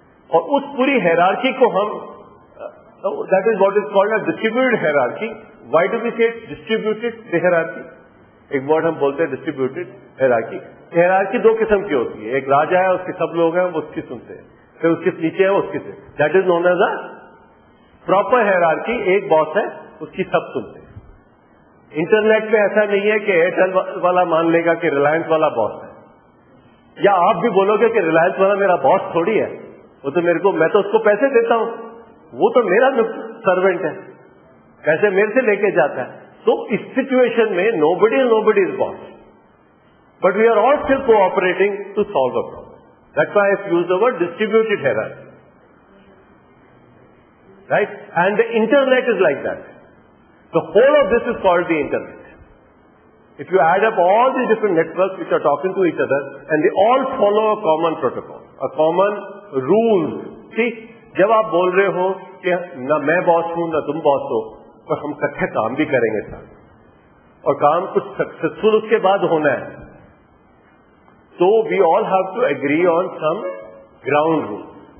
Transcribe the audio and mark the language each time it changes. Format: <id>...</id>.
<ur>اور اس پوری ہیرارکی کو ہم</ur> <en>That is what is called a distributed hierarchy. Why do we say distributed hierarchy?</en> <ur>ایک ورڈ ہم بولتے ہیں ڈسٹریبیوٹڈ ہیرارکی. ہیرارکی دو قسم کی ہوتی ہے. ایک راجا ہے، اس کے سب لوگ ہیں وہ اس کی سنتے ہیں، پھر اس کے نیچے ہے وہ اس کی سے.</ur> <en>That is known as a proper hierarchy.</en> <ur>ایک باس ہے، اس کی سب سنتے ہیں. انٹرنیٹ میں ایسا نہیں ہے کہ ایئرٹیل والا مان لے گا کہ ریلائنس والا باس ہے، یا آپ بھی بولو گے کہ ریلائنس والا میرا باس تھوڑی ہے، وہ تو میرے کو، میں تو اس کو پیسے دیتا ہوں، وہ تو میرا سروینٹ ہے، پیسے میرے سے لے کے جاتا ہے. تو اس سچویشن میں</ur> <en>Nobody is boss, but we are all still cooperating to solve the problem. That's why I use the word distributed hierarchy. Right? And the internet is like that. The whole of this is called the internet. If you add up all the different networks which are talking to each other and they all follow a common protocol, a common rules.</en> <ur>See, جب آپ بول رہے ہو کہ نہ میں باس ہوں نہ تم باس ہو، اور ہم اکٹھے کام بھی کریں گے ساتھ، اور کام کچھ سکسیسفل اس کے بعد ہونا ہے، تو</ur> <en>we all have to agree on some ground rules.</en>